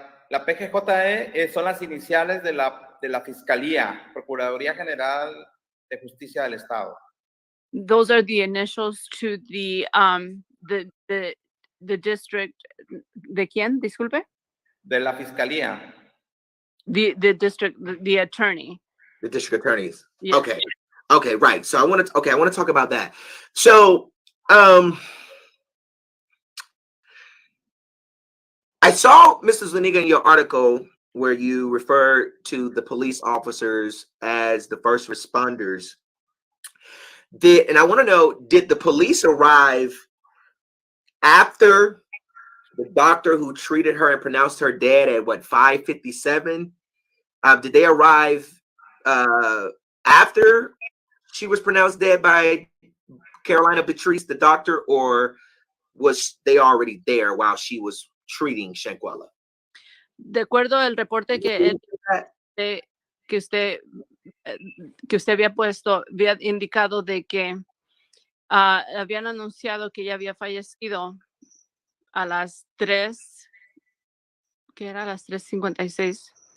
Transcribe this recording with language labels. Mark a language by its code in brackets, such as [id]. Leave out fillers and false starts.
[es] La PGJE son las iniciales de la Fiscalía, Procuraduría General de Justicia del Estado. [en] Those are the initials to the district. [es] ¿De quién? Disculpe. De la Fiscalía. [en] The district, the attorney. The district attorneys. Yes. Okay, right. So I want to talk about that. So, I saw, Mrs. Zuniga, in your article where you refer to the police officers as the first responders. And I want to know, did the police arrive after the doctor who treated her and pronounced her dead at 5:57? Did they arrive after she was pronounced dead by Carolina Patrice, the doctor, or was they already there while she was treating Shanquella? [es] De acuerdo al reporte que usted había puesto, había indicado de que habían anunciado que ella había fallecido a las 3, que era a las 3:56.